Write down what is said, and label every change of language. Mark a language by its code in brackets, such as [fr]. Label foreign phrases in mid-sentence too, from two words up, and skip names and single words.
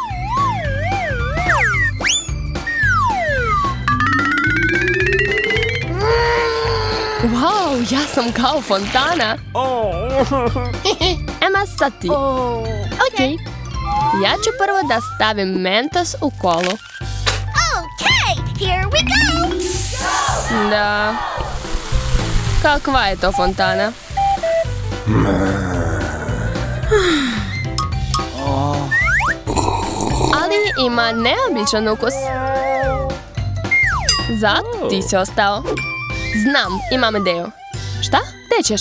[bs] Wow, ja sam kao fontana. Ema, sad ti. Ok, ja ću prvo da stavim Mentos u kolu. [en] Here we go! [bs] Da. Kakva je to fontana? Ali ima neobičan ukus. Zato ti si ostao. Znam, imam ideju. Šta? Gdje ćeš?